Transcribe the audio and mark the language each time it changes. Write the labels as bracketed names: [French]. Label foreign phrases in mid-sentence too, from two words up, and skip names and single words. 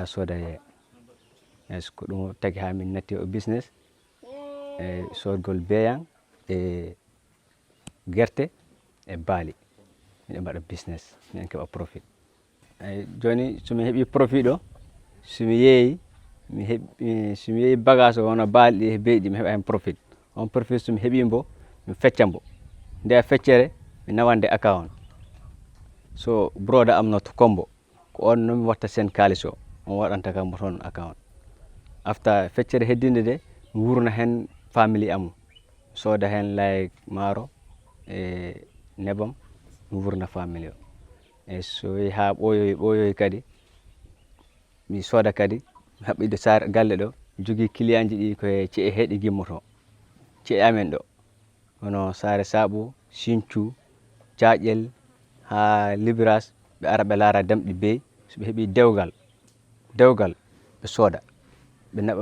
[Fula] sooda yeeya yes ko ɗum tagi ha min natti o business e sodgol beeyam e gerte e baali miɗo mbaɗa business miɗen keɓa profit eyyi joni somi heeɓi profit ɗo somi yeeyi somi yeeyi bagage o wona baali ɗi e beey ɗi mi heɓa hen profit on profit somi heeɓimo mi feccambo nde feccere mi nawande account so broda am not kombo ko on noon mi watta sen kalis o on waɗanta kam toon [English] account after [Fula] feccere heddinde de mi wurna hen family am sooda hen like maaro e nebam mi wurna family o eyyi so yehi ha ɓooyoyi kadi mi sooda kadi mi haɓɓiɗo Sare galle ɗo mi jogui client ji ɗi koye cee'e he ɗi gimmoto cee'e amen ɗo hono Sare Sabo Sinthiou Diaƴel ha Libras ɓe ara ɓe laara damɗi beey soɓe heeɓi dewgal ɓe sooda ɓe naɓa